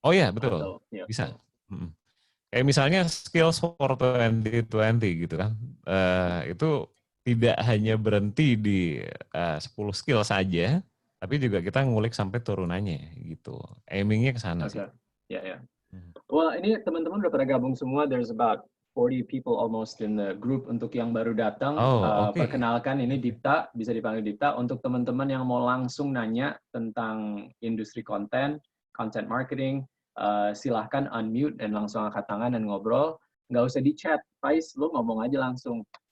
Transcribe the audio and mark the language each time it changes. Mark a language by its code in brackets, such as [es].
[id] Oh iya betul. Bisa. Kayak misalnya skills for 2020 gitu kan. Itu tidak hanya berhenti di 10 skill saja, tapi juga kita ngulik sampai turunannya gitu. Aimingnya ke sana sih. Ya. Well, ini teman-teman udah pada gabung semua. [en] There's about 40 people almost in the group. [id] Untuk yang baru datang, perkenalkan ini Dipta, bisa dipanggil Dipta. Untuk teman-teman yang mau langsung nanya tentang industri konten, content marketing, silahkan unmute dan langsung angkat tangan dan ngobrol. Nggak usah di chat, Faiz, lu ngomong aja langsung.